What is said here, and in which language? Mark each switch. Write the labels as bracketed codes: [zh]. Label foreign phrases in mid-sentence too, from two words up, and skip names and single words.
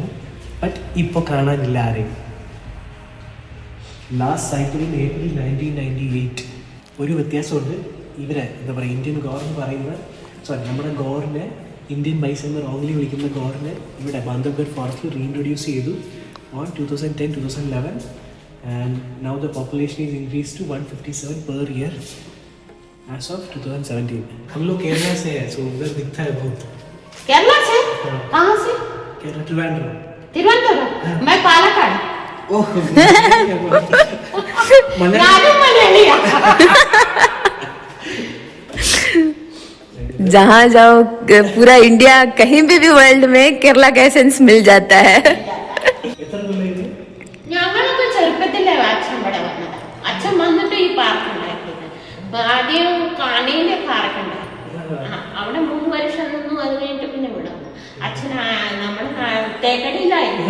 [ml] ബട്ട് ഇപ്പോൾ കാണാനില്ല ആരെയും. [en] last sighting [ml] ഏപ്രിൽ 1998. ഒരു വ്യത്യാസമുണ്ട്, ഇവരെ എന്താ പറയുക [en] Indian gaur [ml] എന്ന് പറയുന്ന നമ്മുടെ ഗോറിനെ [en] Indian bison [ml] എന്ന് റോങ്ലി വിളിക്കുന്ന ഗോറിനെ ഇവിടെ ബാന്ധവ്ഗഡ് ഫോറസ്റ്റിൽ റീഇൻട്രൊഡ്യൂസ് ചെയ്തു ഓൺ 2010-2011 [en] and now the population is increased to 157 per year as of 2017. [hi] हम लोग केरला से हैं, so उधर दिखता है बहुत. केरला से? कहाँ से? केरला त्रिवेंद्रम. त्रिवेंद्रम? मैं पालक्काड. ओह. जहाँ जाओ पूरा इंडिया कहीं भी वर्ल्ड में केरला का एसेंस मिल जाता है. [ml] ഞങ്ങളൊക്കെ ചെറുപ്പത്തിലെ അച്ഛൻ ഇവിടെ വന്നത്. അച്ഛൻ വന്നിട്ട് ഈ പാർക്ക് ഉണ്ടാക്കിയത് ആദ്യം കാണിയിലെ പാർക്ക് ഉണ്ടായിരുന്നു. അവിടെ 3 വർഷം നിന്നു. അത് കഴിഞ്ഞിട്ട് പിന്നെ ഇവിടെ വന്നു. അച്ഛൻ നമ്മുടെ തേക്കടിയിലായിരുന്നു.